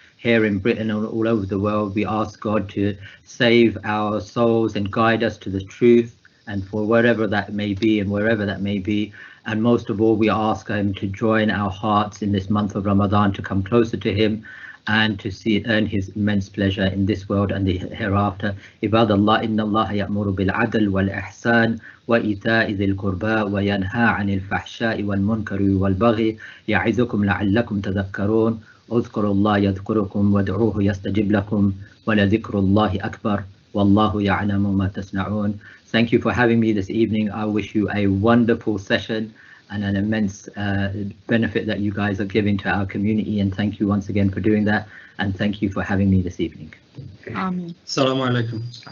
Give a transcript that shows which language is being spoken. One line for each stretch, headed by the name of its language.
English: Here in Britain and all over the world, we ask God to save our souls and guide us to the truth, and for wherever that may be and wherever that may be. And most of all, we ask him to join our hearts in this month of Ramadan to come closer to him and to earn his immense pleasure in this world and the hereafter.
Arabic: عباد الله إن الله يأمر بالعدل والإحسان وإيتاء ذي القربى وينهى عن الفحشاء والمنكر والبغي يعظكم لعلكم تذكرون اذكروا الله يذكركم وادعوه يستجب لكم ولذكر الله أكبر والله يعلم ما تصنعون.
English: Thank you for having me this evening. I wish you a wonderful session and an immense benefit that you guys are giving to our community, and thank you once again for doing that, and thank you for having me this evening.
Arabic: Assalamu alaikum.